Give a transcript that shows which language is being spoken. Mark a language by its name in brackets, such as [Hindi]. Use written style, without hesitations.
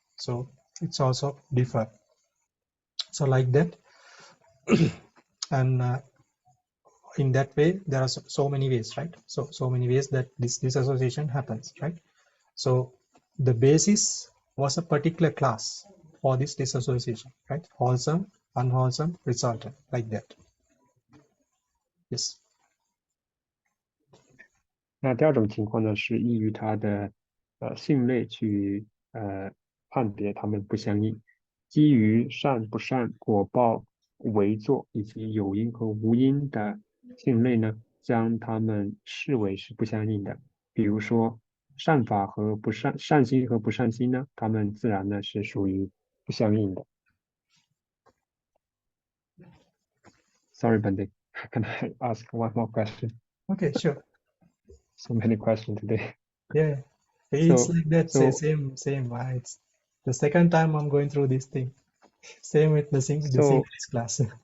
[English] So it's also differ. So like that, and in that way there are so many ways, right? So many ways that this disassociation happens, right? So the basis was a particular class for this disassociation, right? Wholesome, unwholesome, resultant, like that. Yes. [Chinese] 那第2种情况呢，是依于它的性类去判别它们不相应，基于善不善、果报、为作以及有因和无因的性类呢，将它们视为是不相应的。比如说善法和善心和不善心呢，它们自然呢是属于不相应的。 [English] Sorry, Bande, can I ask one more question? Okay, sure. So many questions today. Yeah, it's So, like that. so, same. It's the second time I'm going through this thing. Same with the English class.